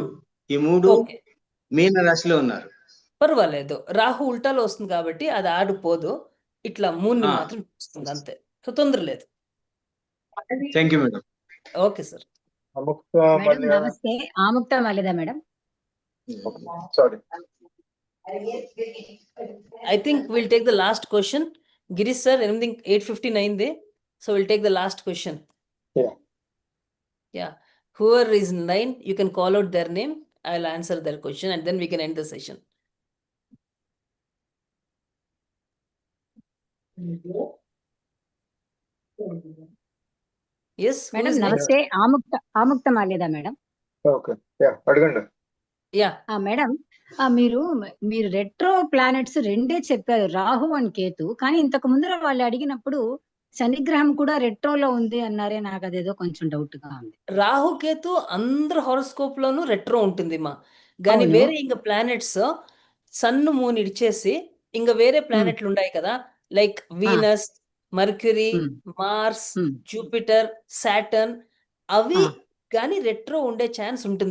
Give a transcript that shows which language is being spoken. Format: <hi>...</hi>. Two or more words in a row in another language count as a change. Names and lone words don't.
<te>ఈ 3 మీన రాశిలో ఉన్నారు. పర్వాలేదు, రాహు ఉల్టాలో వస్తుంది కాబట్టి అది ఆడిపోదు, ఇట్లా మూన్ ని మాత్రం చూస్తుంది అంతే. సో తొందర లేదు.</te> <en>Thank you madam. Okay sir.</en> <te>నమస్తే, ఆముక్త మాల్యద మేడం. సారీ,</te> <en>I think we'll take the last question. Girish sir, anything 8:59 there. So we'll take the last question. Yeah. Whoever is in line, you can call out their name. I'll answer their question and then we can end the session. Yes. Madam, namaste. Amukta Malyada madam. Okay. Yeah.</en> <te>అడగండి.</te> <en>Yeah.</en> <te>మేడం, మీరు</te> <en>retro planets</en> <te>రెండే చెప్పారు, రాహు అండ్ కేతు. కానీ ఇంతకు ముందర వాళ్ళు అడిగినప్పుడు శనిగ్రహం కూడా రెట్రోలో ఉంది అన్నారే, నాకు అదేదో కొంచెం డౌట్ గా ఉంది. రాహు కేతు అందరు హారోస్కోప్ లోను రెట్రో ఉంటుంది మా, కానీ వేరే ఇంక</te> <en>planets sun moon</en> <te>ఇడిచేసి ఇంకా వేరే ప్లానెట్లు ఉన్నాయి కదా,</te> <en>like Venus, Mercury, Mars, Jupiter, Saturn,</en> <te>అవి కానీ రెట్రో ఉండే ఛాన్స్ ఉంటుంది.</te>